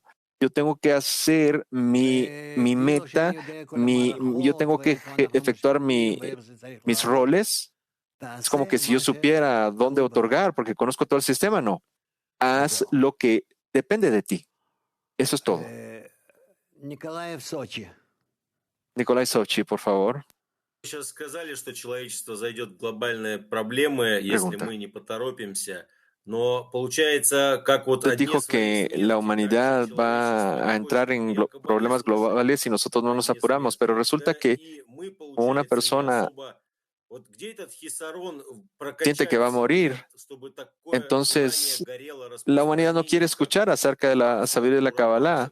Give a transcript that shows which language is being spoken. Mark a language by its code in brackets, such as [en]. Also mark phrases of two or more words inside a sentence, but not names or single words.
[es] Yo tengo que hacer mi meta, yo tengo que efectuar mis roles. Es como que si yo supiera dónde otorgar, porque conozco todo el sistema. No. Haz lo que depende de ti. Eso es todo. Nikolai Sochi, por favor. [ru] Сейчас сказали, что человечество зайдет в глобальные проблемы, если мы не поторопимся. Но получается, как вот [es] Usted dijo que la humanidad va a entrar en problemas globales si nosotros no nos apuramos, pero resulta que una persona siente que va a morir. Entonces, la humanidad no quiere escuchar acerca de la sabiduría de la Kabbalah.